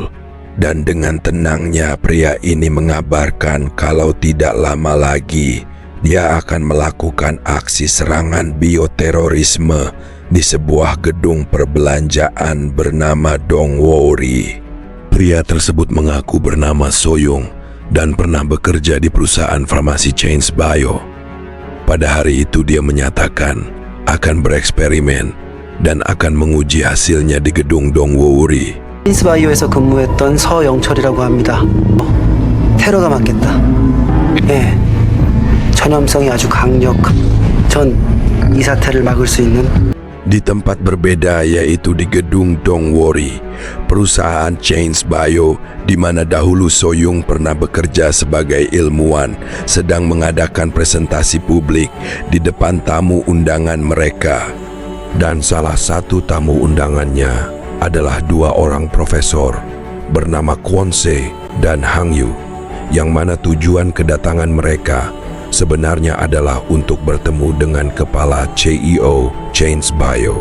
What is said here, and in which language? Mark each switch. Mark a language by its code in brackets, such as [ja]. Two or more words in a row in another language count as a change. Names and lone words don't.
[id] Dan dengan tenangnya pria ini mengabarkan kalau tidak lama lagi dia akan melakukan aksi serangan bioterorisme di sebuah gedung perbelanjaan bernama Dongwori. Pria tersebut mengaku bernama Soyoung dan pernah bekerja di perusahaan farmasi Chains Bio. Pada hari itu dia menyatakan akan bereksperimen dan akan menguji hasilnya di gedung Dongwori. [ko] 체인스바이오에서 근무했던 서영철이라고 합니다. 테러가 맞겠다. 예, 전염성이 아주 강력한. 전 이 사태를 막을 수 있는. [id] Di tempat berbeda yaitu di gedung Dongwori, perusahaan Chains Bio di mana dahulu Soyoung pernah bekerja sebagai ilmuwan sedang mengadakan presentasi publik di depan tamu undangan mereka. Dan salah satu tamu undangannya adalah dua orang profesor bernama Kwon Se dan Hang Yu, yang mana tujuan kedatangan mereka sebenarnya adalah untuk bertemu dengan kepala CEO Chains Bio.